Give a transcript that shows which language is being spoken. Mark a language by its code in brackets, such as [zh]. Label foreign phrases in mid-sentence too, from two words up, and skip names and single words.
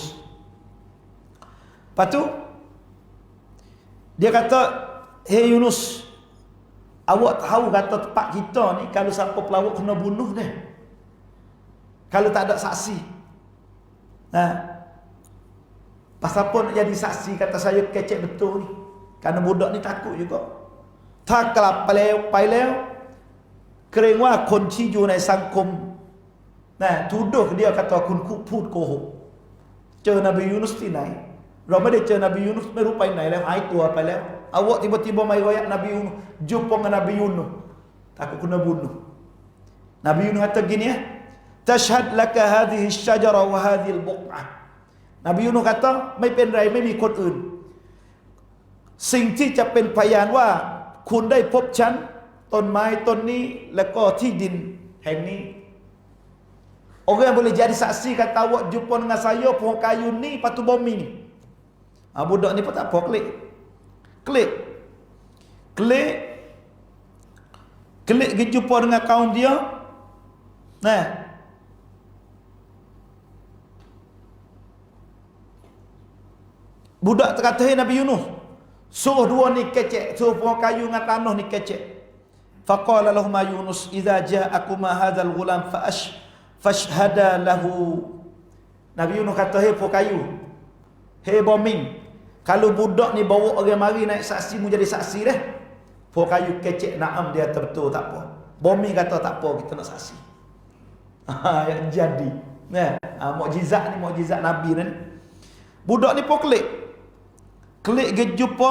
[ms] Lepas tu dia kata, hey Yunus, awak tahu kata tempat kita ni kalau siapa pelawak kena bunuh dah, kalau tak ada saksi. Pasal pun jadi saksi, kata saya kecek betul ni. Kerana budak ni takut juga. [th] ถ้ากลับไปแล้วเกรงว่าคนที่อยู่ในสังคมทูดเดียวkataคุณพูดโกหกเจอนบียูนุสที่ไหนเราไม่ได้เจอนบียูนุสไม่รู้ไปไหนแล้วหายตัวไปแล้ว [ms] awak tiba-tiba mai royak Nabi Yunus, jumpa dengan Nabi Yunus, takut kena bunuh. Nabi Yunus kata gini ya, [ar] تشهد لك هذه الشجرة وهذه البقعة. [ms] Nabi Yunus kata, [th] ไม่เป็นไรไม่มีคนอื่น สิ่งที่จะเป็นพยานว่าคุณได้พบฉันต้นไม้ต้นนี้แล้วก็ที่ดินแห่งนี้ [ms] orang yang boleh jadi saksi kata awak jumpa dengan saya pohon kayu ni patu bumi ni. Budak ni pun tak apa, klik pergi jumpa dengan kaum dia. Nah, budak terkata, "Hei Nabi Yunus, suruh dua ni kecek, suruh pohon kayu dengan tanah ni kecek." [ar] فقال لهم Yunus, "إذا جاءكما هذا الغلام فاشهدا له." [ms] Nabi Yunus kata, "Hei pohon kayu, hei bumi, kalau budak ni bawa orang mari naik saksi, mu jadi saksi dah." Pohon kayu kecek, "Naam," dia betul, tak apa. Bumi kata, "Tak apa, kita nak saksi." Yang jadi. Nah, mukjizat ni mukjizat Nabi ni. Budak ni pun klik pergi jumpa.